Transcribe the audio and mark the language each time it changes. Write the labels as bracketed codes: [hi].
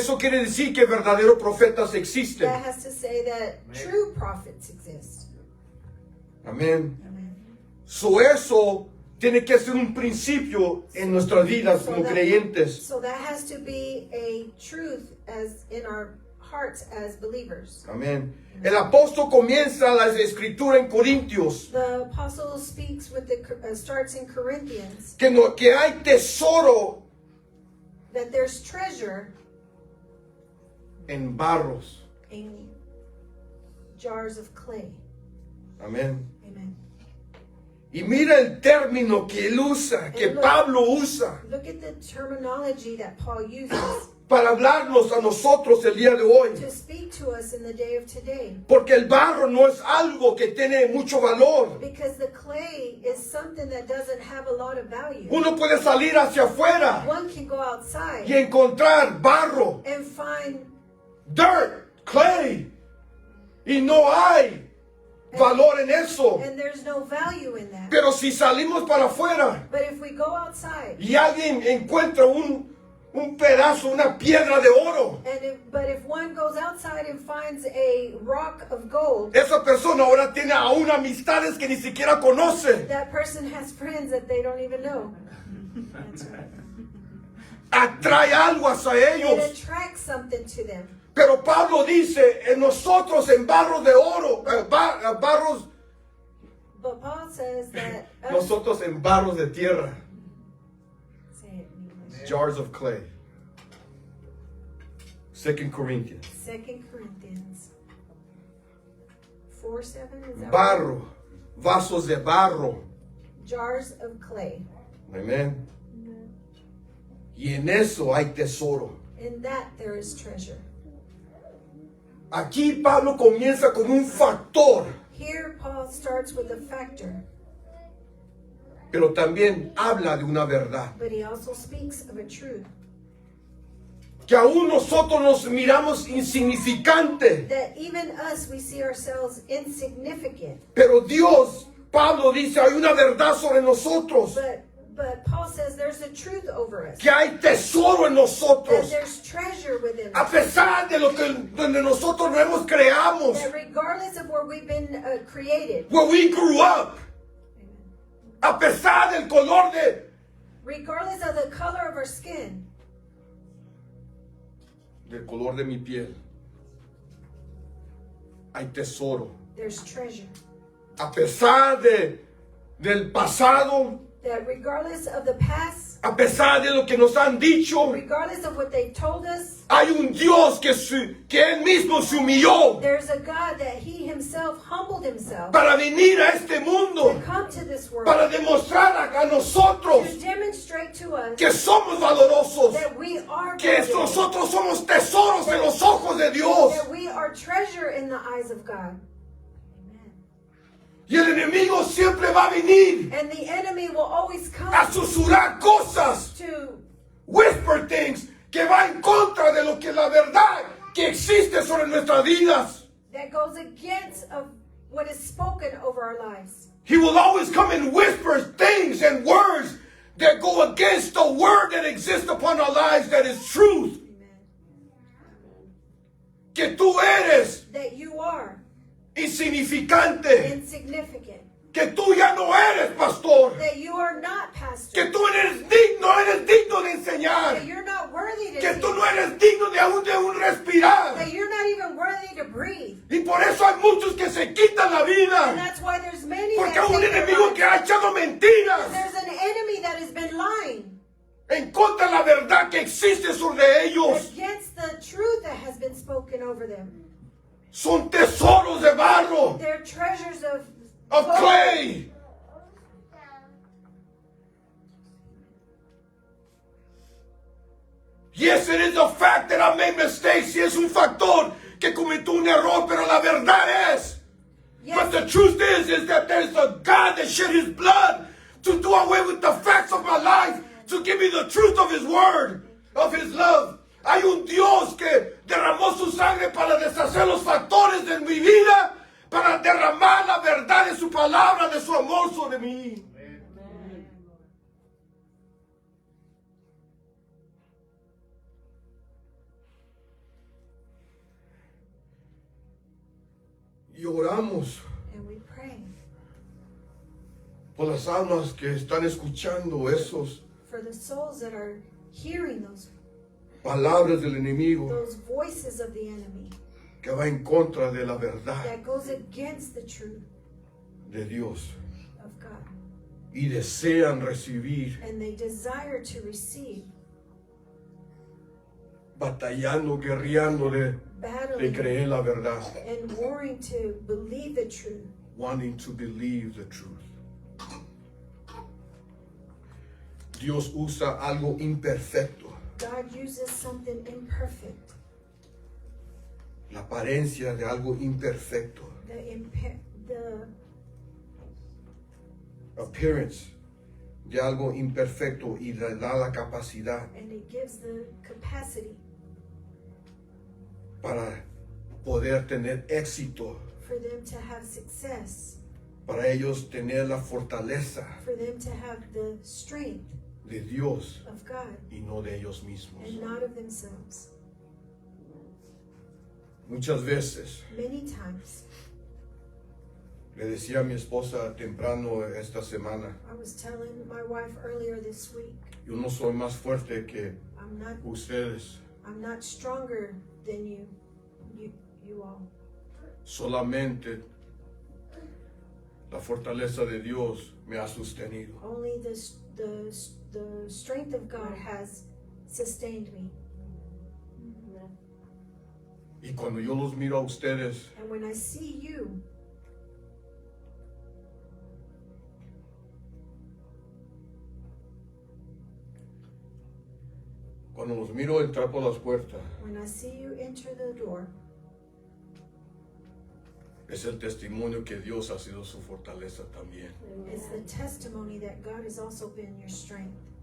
[es] eso quiere decir que verdaderos profetas existen. [en] that has to say that true prophets exist. [es] Amén. [en] Amen. [es] So eso tiene que ser un principio en nuestras vidas como creyentes. [en] So that has to be a truth as in our hearts as believers. [es] Amén. El apóstol comienza la escritura en Corintios [en] The apostle speaks with the starts in Corinthians [es] que hay tesoro [en] that there's treasure [es] en barros. [en] in jars of clay. [es] Amén. [en] Amen. [es] Y mira el término que él usa, que Pablo usa [en] Look at the terminology that Paul uses [es] para hablarnos a nosotros el día de hoy. [en] to speak to us in the day of today. [es] Porque el barro no es algo que tiene mucho valor. [en] Because the clay is something that doesn't have a lot of value. [es] Uno puede salir hacia afuera [en] One can go outside [es] y encontrar barro, [en] and find dirt, clay, [es] y no hay valor en eso. [en] and there's no value in that. [es] Pero si salimos para afuera [en] But if we go outside [es] y alguien encuentra un pedazo, una piedra de oro, [en] but if one goes outside and finds a rock of gold, [es] esa persona ahora tiene aún amistades que ni siquiera conoce. [en] that person has friends that they don't even know. That's right. [es] Atrae algo hacia [en] It [es] ellos. [en] attracts something to them. [es] Pero Pablo dice, en nosotros en barros de oro, barros, [en] But Paul says that us, [es] nosotros en barros de tierra, [en] say it in English. jars of clay. 2 Corinthians. 2 Corinthians 4:7 is that right? [es] Barro, vasos de barro. [en] Jars of clay. [es] Amén. Y en eso hay tesoro. [en] In that there is treasure. [es] Aquí Pablo comienza con un factor, [en] Here Paul starts with a factor, [es] pero también habla de una verdad. [en] but he also speaks of a truth. [es] Que aún nosotros nos miramos insignificante, [en] That even us, we see ourselves insignificant. [es] pero Dios, Pablo dice, hay una verdad sobre nosotros. [en] But Paul says there's a truth over us. [es] Que hay tesoro en [en] That [es] nosotros. [en] there's treasure within [es] A [en] us. [es] pesar de lo que donde nosotros nos creamos, [en] That regardless of where we've been created, where we grew up, [es] a pesar del color [en] regardless of the color of our skin, [es] del color de mi piel, hay tesoro. [en] there's treasure. [es] A pesar del pasado, [en] That regardless of the past, [es] A pesar de lo que nos han dicho, [en] regardless of what they told us, [es] hay un Dios que Él mismo se humilló [en] there's a God that He Himself humbled Himself [es] para venir a este [en] to [es] mundo, [en] come to this world, [es] para demostrar a nosotros [en] to demonstrate to us [es] que somos valorosos, [en] that we are [es] que [en] valuable, [es] nosotros somos tesoros en los ojos de Dios. [en] that we are treasure in the eyes of God. Amen. [es] Y el enemigo siempre va a venir [en] And the enemy will always come [es] a susurrar cosas, [en] to whisper things, [es] que va en contra de lo que la verdad que existe sobre nuestras vidas. [en] that goes against of what is spoken over our lives. He will always come and whisper things and words that go against the word that exists upon our lives, that is truth. Amen. [es] Que tú eres [en] That you are [es] insignificante, [en] insignificant, [es] que tú ya no eres pastor, [en] that you are not pastor, [es] que tú eres digno de enseñar, [en] that you're not worthy to [es] que [en] teach, [es] tú no eres digno de un respirar. [en] that you're not even worthy to breathe. [es] Y por eso hay muchos que se quitan la [en] And [es] vida, [en] that's why there's many [es] porque [en] that [es] hay un [en] take their [es] enemigo [en] lives. [es] que ha echado mentiras [en] There's an enemy that has been lying [es] en contra de la verdad que existe sobre ellos. [en] against the truth that has been spoken over them. [es] Son tesoros de barro, [en] They're treasures of of clay. Yes, it is a fact that I made mistakes. [es] Y es un factor que cometió un error, pero la verdad es. [en] But the truth is that there's a God that shed His blood to do away with the facts of my life, to give me the truth of His word, of His love. [es] Hay un Dios que derramó su sangre para deshacer los factores de mi vida, para derramar la verdad de su palabra, de su amor sobre mí. Y oramos [en] and we pray [es] por las almas que están escuchando esos [en] for the souls that are hearing those [es] palabras del enemigo [en] voices of the enemy [es] que va en contra de la verdad [en] that goes against the truth [es] de Dios [en] of God, [es] y desean recibir, [en] and they desire to receive, [es] batallando, guerreando de [en] battling [es] creer la verdad, [en] and warring to believe the truth. wanting to believe the truth. [es] Dios usa algo imperfecto, [en] God uses something imperfect, [es] la apariencia de algo imperfecto, [en] the [es] appearance de algo imperfecto, y le da la capacidad [en] and it gives the capacity [es] para poder tener éxito, [en] for them to have success, [es] para ellos tener la fortaleza [en] for them to have the strength [es] de Dios [en] of God [es] y no de ellos mismos. [en] and not of themselves. [es] Muchas veces [en] Many times, [es] le decía a mi esposa temprano esta semana, [en] I was telling my wife earlier this week, [es] yo no soy más fuerte que [en] I'm [es] ustedes, [en] not stronger than you all. [es] solamente la fortaleza de Dios me ha sostenido. [en] Only the strength of God has sustained me. [es] Y cuando yo los miro a ustedes, [en] And when I see you, [es] cuando los miro entrar por las puertas, [en] when I see you enter the door, [es] es el testimonio que Dios ha sido su fortaleza también. [en] it's the testimony that God has also been your strength.